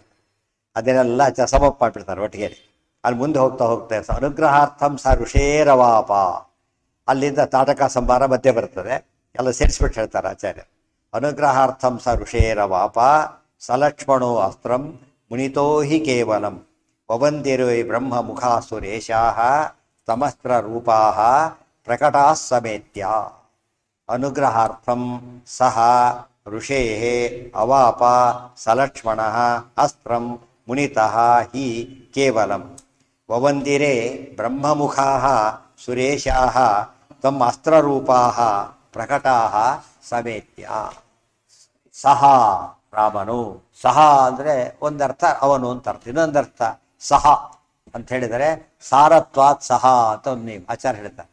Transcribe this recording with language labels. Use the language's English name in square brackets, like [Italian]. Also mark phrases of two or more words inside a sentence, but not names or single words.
[Kannada] ಅದನ್ನೆಲ್ಲ ಸಮಪ್ ಮಾಡಿಬಿಡ್ತಾರೆ ಒಟ್ಟಿಗೆ. ಅಲ್ಲಿ ಮುಂದೆ ಹೋಗ್ತಾ [Sanskrit] ಅನುಗ್ರಹಾರ್ಥಂ ಸ ಋಷೇರವಾಪ. [Kannada] ಅಲ್ಲಿಂದ ತಾಟಕ ಸಂಭಾರ ಮಧ್ಯೆ ಬರ್ತದೆ. ಎಲ್ಲ ಸೇರಿಸ್ಬಿಟ್ಟು ಹೇಳ್ತಾರೆ ಆಚಾರ್ಯ. [Sanskrit] ಅನುಗ್ರಹಾರ್ಥಂ ಸ ಋಷೇರವಾಪ ಸಲಕ್ಷ್ಮಣೋ ಅಸ್ತ್ರಂ ಮುನಿತೋ ಹಿ ಕೇವಲಂ ವವಂದಿರೋ ಬ್ರಹ್ಮ ಮುಖಾ ಸುರೇಶಾಃ ತಮಸ್ತ್ರ ರೂಪಾಃ ಪ್ರಕಟಾಃ ಸಮೇತ್ಯ. ಅನುಗ್ರಹಾರ್ಥಂ ಸಹ ಋಷೇಃ ಅವಾಪ ಸಲಕ್ಷ್ಮಣಃ ಅಸ್ತ್ರಂ ಮುನಿತಃ ಹಿ ಕೇವಲಂ ವವಂದಿರೇ ಬ್ರಹ್ಮಮುಖಾಃ ಸುರೇಶಾಃ ತಮ್ಮ ಅಸ್ತ್ರರೂಪಾಃ ಪ್ರಕಟಾಃ ಸಮೇತ್ಯ. [Kannada] ಸಹ ರಾಮನು. ಸಹ ಅಂದರೆ ಒಂದರ್ಥ ಅವನು ಅಂತ ಅರ್ಥ. ಇನ್ನೊಂದರ್ಥ ಸಹ ಅಂತ ಹೇಳಿದರೆ [Sanskrit] ಸಾರತ್ವಾತ್ ಸಹ [Kannada] ಅಂತ ಒಂದು ನೀವು ಆಚಾರ್ಯ ಹೇಳ್ತಾರೆ.